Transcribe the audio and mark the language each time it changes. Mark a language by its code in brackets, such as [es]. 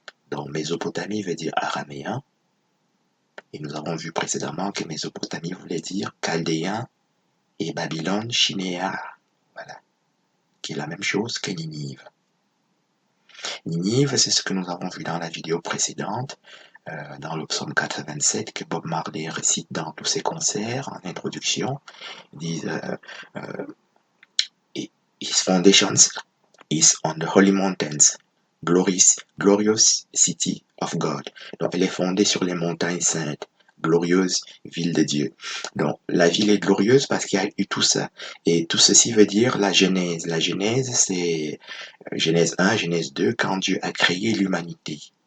[fr] Donc, Mésopotamie veut dire araméen, et nous avons vu précédemment que Mésopotamie voulait dire chaldéen et Babylone Shinéar, voilà, qui est la même chose que Ninive. Ninive, c'est ce que nous avons vu dans la vidéo précédente, dans le psaume 87, que Bob Marley récite dans tous ses concerts en introduction. Ils disent [en] His foundations is on the holy mountains, glorious city of God. [fr] Donc elle est fondée sur les montagnes saintes, glorieuse ville de Dieu. Donc la ville est glorieuse parce qu'il y a eu tout ça. Et tout ceci veut dire la Genèse. La Genèse, c'est Genèse 1, Genèse 2, quand Dieu a créé l'humanité.